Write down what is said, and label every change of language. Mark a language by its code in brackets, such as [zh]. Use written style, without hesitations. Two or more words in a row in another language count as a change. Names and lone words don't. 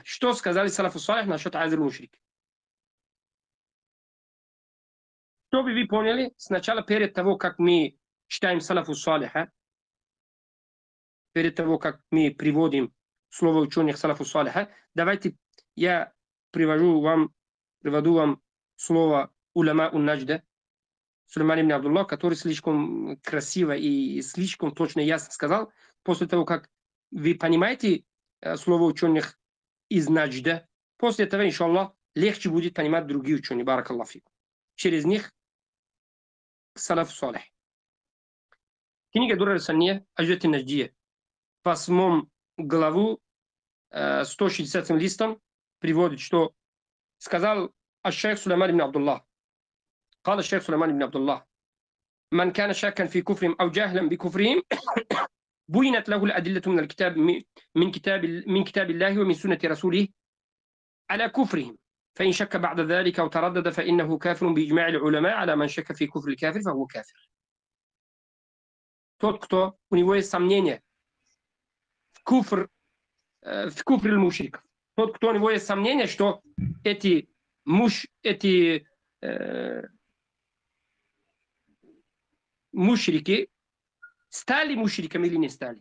[ru] Что сказали [ar] السلف الصالح [ru] насчет [ar] عذر المشرك? [ru] Чтобы вы поняли, сначала перед того, как мы читаем [ar] السلف الصالح, [ru] перед того, как мы приводим слово ученых [ar] السلف الصالح, [ru] давайте я приводу вам слово [ar] علماء النجد [ru] Сулейман ибн Абдуллах, который слишком красиво и слишком точно ясно сказал. После того, как вы понимаете слово ученых из наджда, после этого, иншаллах, легче будет понимать другие ученые. [ar] بارك الله فيكم. [ru] Через них [ar] السلف الصالح. [ru] Книга Дура Сания, Аджат Надждия, 8 главу, 160 листом, приводит, что сказал الشيخ سليمان بن عبد الله. [ar] قال الشيخ سليمان بن عبد الله: من كان شاكا في كفرهم أو جاهلا بكفرهم بينت له الأدلة من الكتاب من كتاب الله ومن سنة رسوله على كفرهم، فإن شك بعد ذلك أو تردد فإنه كافر بإجماع العلماء على من شك في كفر الكافر فهو كافر. [ru] Тот, кто у него есть сомнения куфр, в куфре мушриков. Тот, кто у него есть сомнение, что эти мушрики стали мушриками или не стали.